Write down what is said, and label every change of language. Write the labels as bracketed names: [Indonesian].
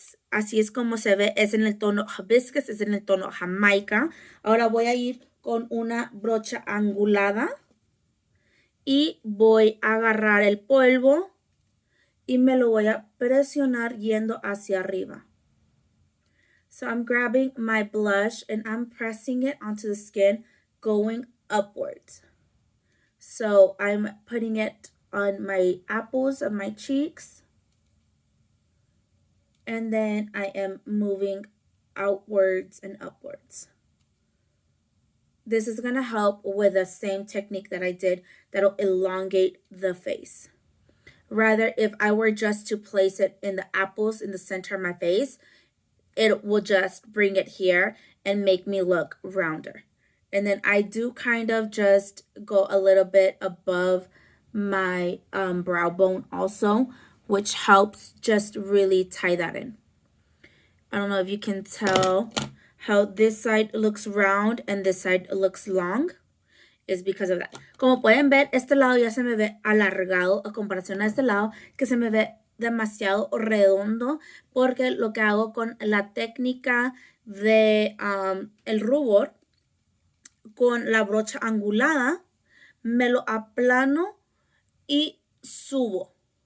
[Spanish] Así es como se ve, es en el tono Hibiscus, es en el tono Jamaica. Ahora voy a ir con una brocha angulada y voy a agarrar el polvo y me lo voy a presionar yendo hacia arriba. [English] So I'm grabbing my blush and I'm pressing it onto the skin going upwards. So I'm putting it on my apples of my cheeks. And then I am moving outwards and upwards. This is going to help with the same technique that I did that'll elongate the face. Rather, if I were just to place it in the apples in the center of my face, it will just bring it here and make me look rounder. And then I do kind of just go a little bit above my brow bone also, which helps just really tie that in. I don't know if you can tell how this side looks round and this side looks long. Is because of that. [Spanish] Como pueden ver, este lado ya se me ve alargado a comparación a este lado, que se me ve demasiado redondo, porque lo que hago con la técnica de el rubor, con la brocha angulada, me lo aplano y subo.